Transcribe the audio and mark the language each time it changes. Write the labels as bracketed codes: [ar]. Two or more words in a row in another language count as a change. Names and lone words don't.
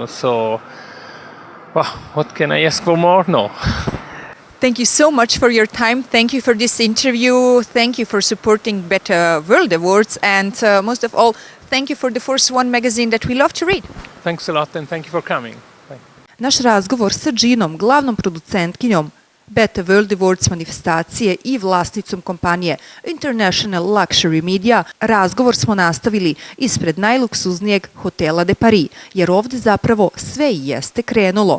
[en] So, well, what can I ask for more? No. Thank you so much for your time. Thank you for this interview. Thank you for supporting Better World Awards. And most of all, thank you for the Force One magazine that we love to read. Thanks a lot and thank you for coming. [sr] Naš razgovor sa Ginom, glavnom producentkinjom Better World Awards manifestacije i vlasnicom kompanije International Luxury Media, razgovor smo nastavili ispred najluksuznijeg hotela de Paris, jer ovde zapravo sve i jeste krenulo.